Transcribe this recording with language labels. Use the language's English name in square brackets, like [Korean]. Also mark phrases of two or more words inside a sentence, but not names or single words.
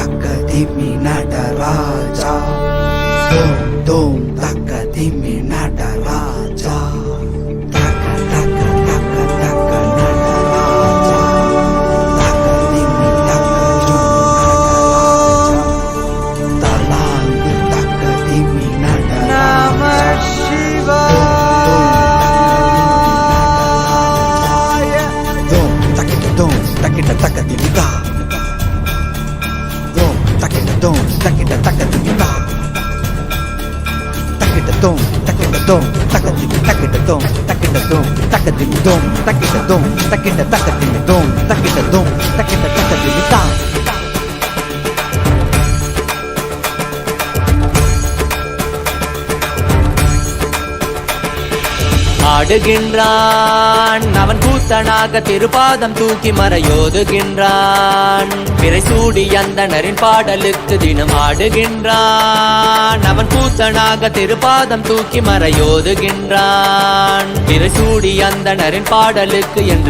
[Sanskrit] Taka Dimi Nataraja, Dom Dom Taka Dimi Nataraja, Taka Taka Taka Taka Nataraja, Taka Dimi Taka Junu Nataraja, Talang Taka Dimi Nataraja. Namah Shivaya. Takita taka dimita. Dom takita dom takita taka dimita. Takita dom takita dom takita dom takita dom takita dom takita dom takita taka dimidom takita dom takita taka dimita. [Tamil] ஆடுகின்றான் அவன் கூத்தனாக திருப்பாதம் தூக்கி மறையோதுகின்றான் பிறை சூடி அந்தணரின் பாடலுக்கு தினம் ஆடுகின்றான் அவன் கூத்தனாக திருப்பாதம் தூக்கி மறையோதுகின்றான் பிறை சூடி அந்தணரின் பாடலுக்கு என்று